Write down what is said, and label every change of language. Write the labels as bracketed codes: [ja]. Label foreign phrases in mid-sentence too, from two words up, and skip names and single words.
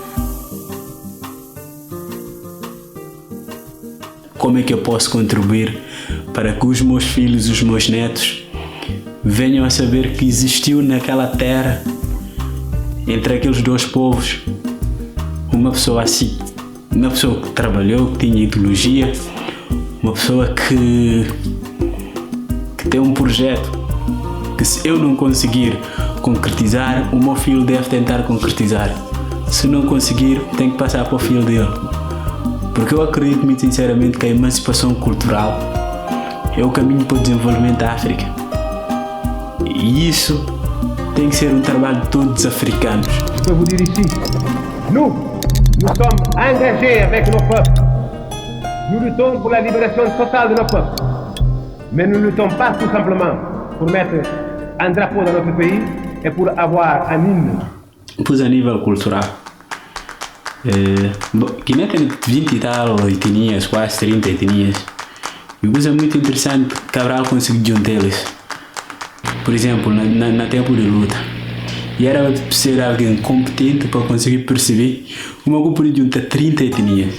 [pt] Como é que eu posso contribuir para que os meus filhos, os meus netos, venham a saber que existiu naquela terra, entre aqueles dois povos, uma pessoa assim, uma pessoa que trabalhou, que tinha ideologia, uma pessoa que tem um projeto que, se eu não conseguir concretizar, o meu filho deve tentar concretizar. Se não conseguir, tem que passar para o filho dele. Porque eu acredito muito sinceramente que a emancipação cultural é o caminho para o desenvolvimento da África. E isso tem que ser um trabalho de todos os africanos. [fr] Je peux vous dire ici, nous sommes engagés avec nos peuples. Nous luttons pour la libération totale de nos peuples. Mais nous ne luttons pas tout simplement pour mettre un drapeau dans notre pays et pour avoir un hymne. [pt] Pois a nível cultural, Guiné tem 20 e tal etnias, quase 30 etnias. E uma coisa muito interessante, Cabral conseguiu juntá-las. Por exemplo, na tempo de luta. E era ser alguém competente para conseguir perceber como eu podia juntar 30 etnias.